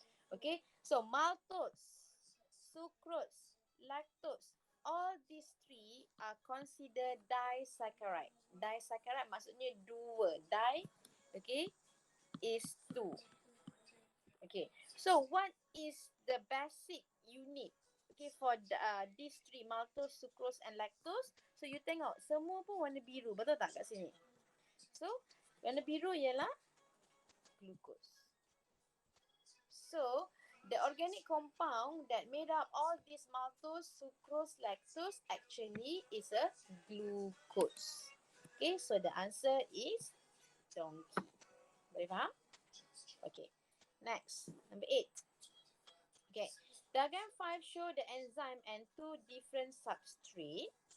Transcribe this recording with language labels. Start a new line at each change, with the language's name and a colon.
English: Okay, so maltose, sucrose, lactose, all these three are considered disaccharide.
Malay: Disaccharide maksudnya dua. Di, okay,
English: is two. Okay, so what is the basic unit? Okay, for these three, maltose, sucrose and lactose.
Malay: So you tengok, semua pun warna biru. Betul tak kat sini? So, warna biru ialah glucose.
English: So, the organic compound that made up all these maltose, sucrose, lactose actually is a glucose. Okay, so the answer is donkey.
Malay: Boleh faham?
English: Okay. Next, number 8. Okay. Diagram 5 show the enzyme and 2 different substrate.